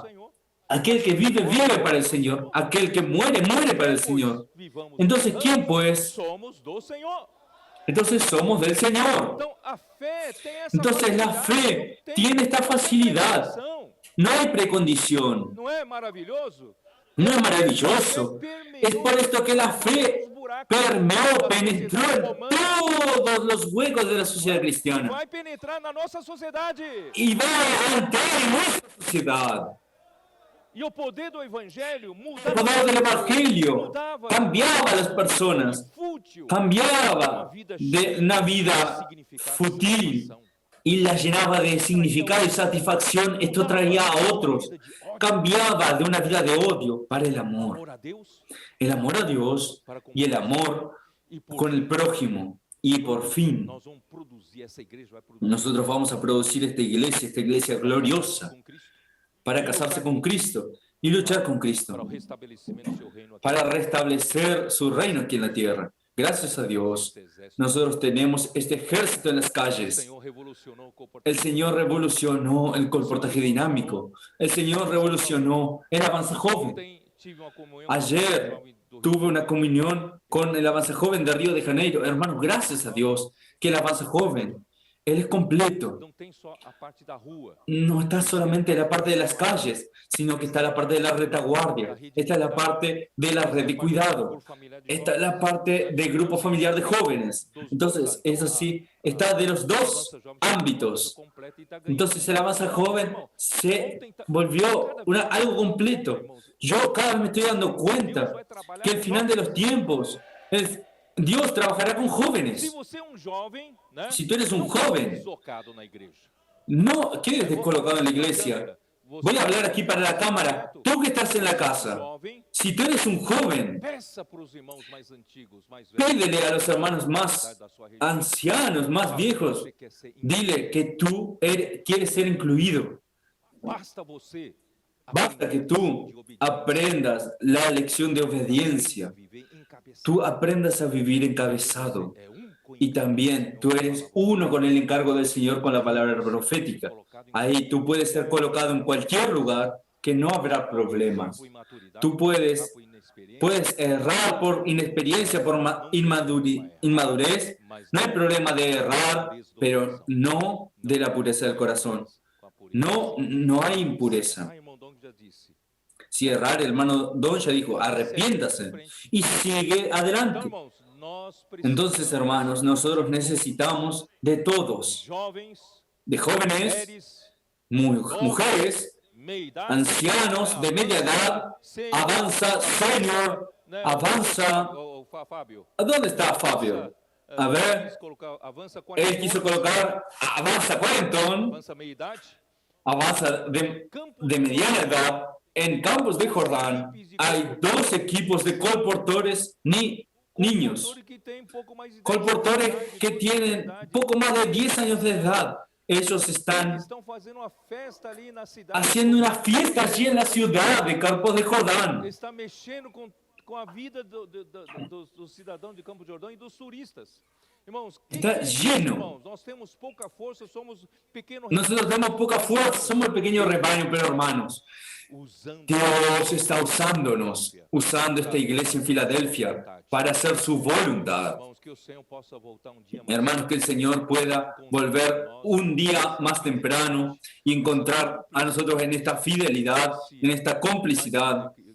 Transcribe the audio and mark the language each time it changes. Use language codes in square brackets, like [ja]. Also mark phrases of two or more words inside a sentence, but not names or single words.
[es] Aquel que vive, vive para el Señor. Aquel que muere, muere para el Señor. Entonces, ¿quién pues? Entonces somos del Señor. Entonces la fe tiene esta facilidad. No hay precondición. [pt] Não é maravilhoso? [es] No es maravilloso. Es por esto que la fe permeó, penetró en todos los huecos de la sociedad cristiana. [pt] Vai penetrar na nossa sociedade. [es] Y va a entrar en nuestra sociedad. [pt] E o poder do evangelho [es] El [pt] mudava, [es] poder del Evangelio cambiaba a las personas, cambiaba de una vida fútil y la llenaba de significado y satisfacción. Esto traía a otros, cambiaba de una vida de odio para el amor a Dios y el amor con el prójimo. Y por fin, [pt] nós vamos produzir essa igreja, vai produzir [es] nosotros vamos a producir esta iglesia gloriosa, [pt] com Cristo [es] para casarse con Cristo y luchar con [pt] para Cristo, o restabelecimento do seu reino aqui. [es] para restablecer su reino aquí en la tierra. Gracias a Dios, nosotros tenemos este ejército en las [pt] O [es] calles. [pt] Senhor revolucionou o comportamento. [es] El Señor revolucionó el comportaje dinámico. El Señor revolucionó el Avanza Joven. [pt] Ontem tive uma comunhão [es] Ayer [pt] com o do [es] tuve una comunión con el Avanza Joven de Río de Janeiro. Hermanos, gracias a Dios que el Avanza Joven, él es completo. [pt] Não tem só a parte da rua. [es] No está solamente en la parte de las calles, sino que está la parte de la retaguardia. Esta es la parte de la red de cuidado. Esta es la parte del grupo familiar de jóvenes. Entonces, es así, está de los dos ámbitos. Entonces, el Avanza Joven se volvió algo completo. Yo cada vez me estoy dando cuenta que al final de los tiempos, Dios trabajará con [pt] Se [es] jóvenes. [pt] você é jovem, né? [es] Si tú eres un [pt] não [es] joven, [pt] deslocado na igreja. [es] no quedes descolocado en la iglesia. Voy a hablar aquí para la cámara. Tú que estás en la casa, [pt] Jovem, [es] si tú eres un joven, [pt] peça para os irmãos mais antigos, mais velhos, [es] pídele a los hermanos más [pt] da sua região. [es] ancianos, más viejos, [pt] Você quer ser [es] dile que tú quieres ser incluido. [pt] Basta você [es] Basta que tú aprendas la lección de obediencia. [pt] viver encabeçado. [es] Tú aprendas a vivir encabezado. [pt] É [es] Y también tú eres uno con el encargo del Señor con la palabra profética. Ahí tú puedes ser colocado en cualquier lugar que no habrá problemas. Tú puedes errar por inexperiencia, por inmadurez. No hay problema de errar, pero no de la pureza del corazón. No hay impureza. [pt] Ah, irmão Dong já disse. [es] Si errar, el hermano Don ya dijo, arrepiéntase y sigue [pt] Então, [es] adelante. [pt] irmãos, nós [es] Entonces, hermanos, nosotros necesitamos de todos, [pt] jovens, [es] de jóvenes, [pt] mulheres, [es] mujeres, [pt] meia idade, [es] ancianos de media edad, avanza, senior, [pt] né? [es] avanza. [pt] Fábio. [es] ¿A dónde está Fabio? A ver, [pt] Quis colocar, avança [es] él quiso colocar avanza cuarentón, [pt] avança meia idade. [es] avanza de mediana edad. En Campos de Jordán hay 2 equipos de colportores niños. Colportores que tem um pouco mais de idade, Colportores que tienen poco más de 10 años de edad. ellos están haciendo una fiesta allí en la ciudad de Campos de Jordán. [pt] Está mexendo com a vida dos cidadãos de Campos de Jordão e dos turistas. Irmãos, [es] está lleno. [pt] Irmãos, nós temos pouca força, somos pequeno. [es] Nosotros tenemos poca fuerza, somos el pequeño rebaño, pero hermanos, Dios está usándonos, usando esta iglesia en Filadelfia para hacer su voluntad. Hermanos, que el Señor pueda volver un día más temprano y encontrar a nosotros en esta fidelidad, en esta complicidad.